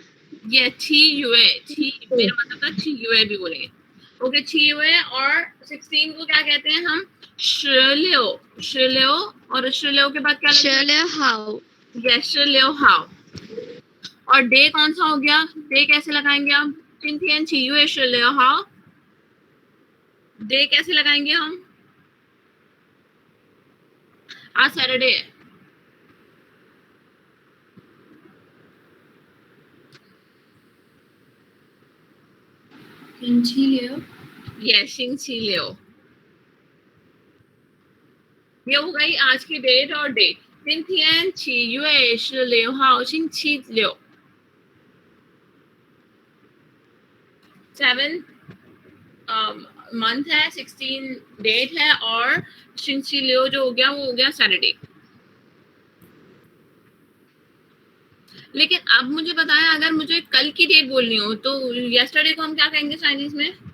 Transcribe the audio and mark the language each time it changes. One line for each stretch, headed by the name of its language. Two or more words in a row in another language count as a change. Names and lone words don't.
Hindi: ये छी युए, छी मेरा मतलब था छी युए भी बोलेंगे। ओके, छी युए। और 16 को क्या कहते हैं हम?
Chinese: शिलियो।
Hindi: और शिलियो के बाद क्या लगता है?
Chinese: 十六号.
Hindi: ये
Chinese: 十六号.
Hindi: और डे कौन सा हो गया? डे कैसे लगाएंगे हम?
Chinese: 今天7月16号
Hindi: डे कैसे लगाएंगे हम? आज सैटरडे है।
Chinese: 星期六
Hindi: ये 星期六 ये हो गई आज की डेट और डे।
Chinese: 今天7月16号星期六
Hindi: 7 मंथ है, 16 डेट है और 星期六 जो हो गया वो हो गया सैटरडे। लेकिन अब मुझे बताएं, अगर मुझे कल की डेट बोलनी हो तो यस्टरडे को हम क्या कहेंगे चाइनीज में?